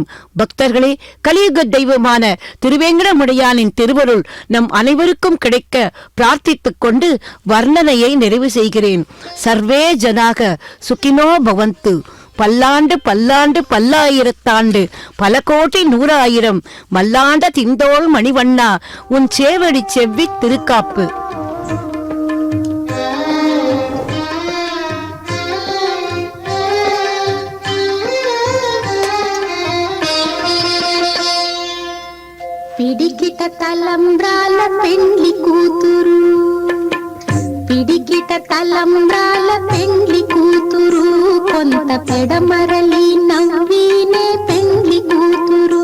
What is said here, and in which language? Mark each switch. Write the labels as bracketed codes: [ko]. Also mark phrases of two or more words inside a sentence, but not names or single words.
[ta] பக்தர்களே, கலியுக தெய்வமான திருவேங்கடமுடையானின் திருவருள் நம் அனைவருக்கும் கிடைக்க பிரார்த்தித்துக் கொண்டு வர்ணனையை நிறைவு செய்கிறேன். [sa] सर्वे जनाः सुखिनो भवन्तु. [ta] பல்லாண்டு பல்லாண்டு பல்லாயிரத்தாண்டு பல கோடி நூறாயிரம் மல்லாண்ட திந்தோள் மணிவண்ணா உன் சேவடி செவ்வி திருக்காப்பு. [te] పిడికిట తలంబ్రాల పెండ్లి కూతురు, పిడికిట తలంబ్రాల పెండ్లి కూతురు, కొంత పెడమరలి నవ్వీనే పెండ్లి కూతురు.